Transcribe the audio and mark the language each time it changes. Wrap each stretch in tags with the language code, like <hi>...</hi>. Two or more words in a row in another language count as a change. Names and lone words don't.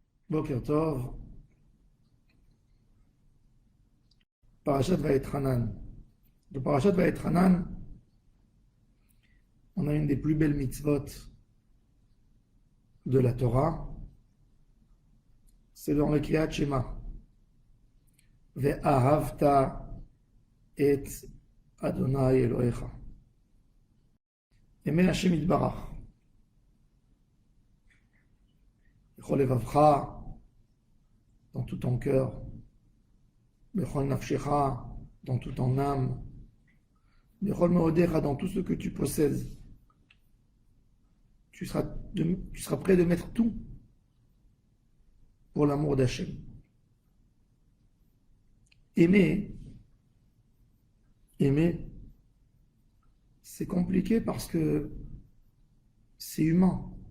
<he>בוקר טוב, פרשת ואתחנן.</he> <fr>Le Parashat Vayetranan, on a une des plus belles mitzvot de la Torah. C'est dans le Kriyat Shema.</fr> <he>ואהבת את ה' אלוהיך.</he> <fr>Aimer Hashem Yitbarach.</fr> <he>בכל לבבך,</he> <fr>dans tout ton cœur.</fr> <he>בכל נפשך,</he> <fr>dans toute ton âme.</fr> <he>בכל מאודך,</he> <fr>dans tout ce que tu possèdes. Tu seras prêt de mettre tout pour l'amour d'Hachem. Aimer, c'est compliqué parce que c'est humain.</fr>